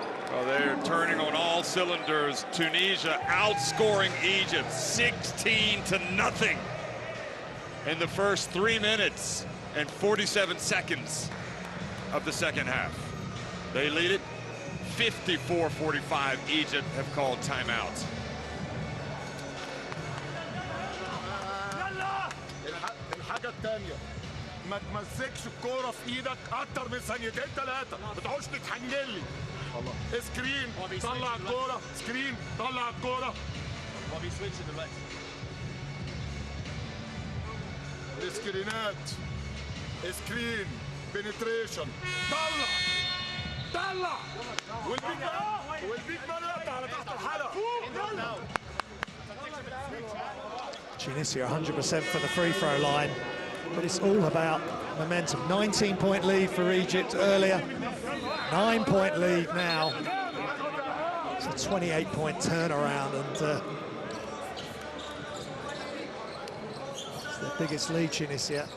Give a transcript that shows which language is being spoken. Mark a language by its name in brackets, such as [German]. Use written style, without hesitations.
[English] Well, they're turning on all cylinders. Tunisia outscoring Egypt 16-0 in the first 3 minutes and 47 seconds. of the second half. They lead it 54-45. Egypt have called timeout. [Arabic] الحاجة التانية ما تمسكش الكورة في ايدك اكتر من ثانيتين ثلاثة، ما تقعدش تتحنجلي. سكرين طلع الكورة، سكرين طلع الكورة. هو بيسويتش دلوقتي. السكرينات، سكرين، بنتريشن، طلع والبيك مان يقطع على تحت الحلقة. [English] Tunisia 100% for the free throw line, but it's all about momentum. 19-point lead for Egypt earlier, 9-point lead now. It's a 28-point turnaround, and it's their biggest lead, Tunisia.